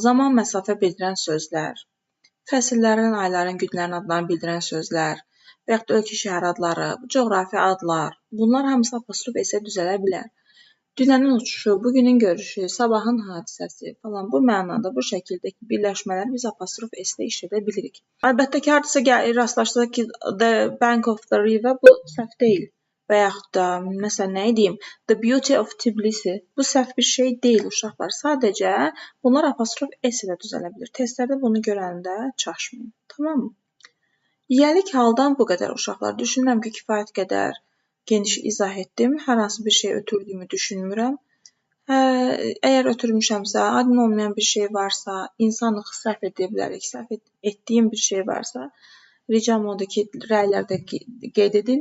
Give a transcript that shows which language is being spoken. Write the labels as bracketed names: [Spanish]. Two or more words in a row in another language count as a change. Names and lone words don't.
[Azerbaijani] Zaman, məsafə bildirən sözlər, fəsillərin, ayların, günlərin adlarını bildirən sözlər və yaxud da ölkə, şəhər adları, coğrafi adlar. Bunlar hamısı apostrof S-lə düzələ bilər. Dünənin uçuşu, bugünün görüşü, sabahın hadisəsi falan bu mənada bu şəkildəki birləşmələri biz apostrof S-lə işlədə bilirik. Əlbəttə ki, hardasa rastlaşsaq ki, [English] the bank of the river [Azerbaijani] bu səhv deyil. Və yaxud da, məsələn, nə deyim, [English] the beauty of [Azerbaijani] Tbilisi bu səhv bir şey deyil uşaqlar. Sadəcə bunlar apostrof S ilə düzələ bilir. Testlərdə bunu görəndə çaşmayın. [Turkish] Tamam mı? [Azerbaijani] Yiyəlik haldan bu qədər uşaqlar. Düşünürəm ki, kifayət qədər geniş izah etdim. Hər hansı bir şey ötürdüyümü düşünmürəm. Əgər ötürmüşəmsə, aydın olmayan bir şey varsa, insanlıq səhv edə bilərik, səhv etdiyim bir şey varsa, ricam odur ki, rəylərdə qeyd edin.